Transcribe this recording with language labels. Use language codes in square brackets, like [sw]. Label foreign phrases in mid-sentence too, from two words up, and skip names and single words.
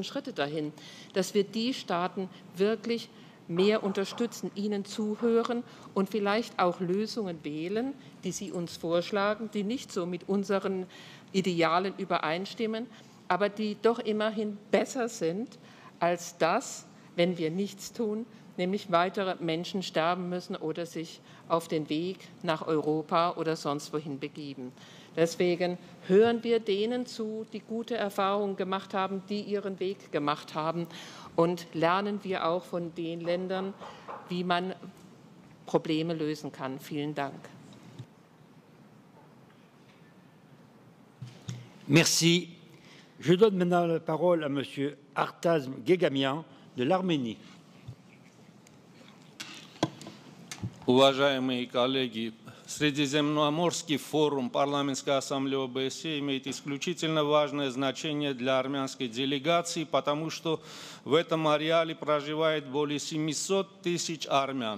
[de] Schritte dahin, dass wir die Staaten wirklich mehr unterstützen, ihnen zuhören und vielleicht auch Lösungen wählen, die sie uns vorschlagen, die nicht so mit unseren Idealen übereinstimmen, aber die doch immerhin besser sind als das, wenn wir nichts tun, nämlich weitere Menschen sterben müssen oder sich auf den Weg nach Europa oder sonst wohin begeben. Deswegen hören wir denen zu, die gute Erfahrungen gemacht haben, die ihren Weg gemacht haben, und lernen wir auch von den Ländern, wie man Probleme lösen kann. Vielen Dank. [fr] Merci. Je donne maintenant la parole à Monsieur Artaz Gegamian de l'Arménie. [ru] Уважаемые коллеги, Средиземноморский форум Парламентской ассамблеи ОБСЕ имеет исключительно важное значение для армянской делегации, потому что в этом ареале проживает более 700 тысяч армян.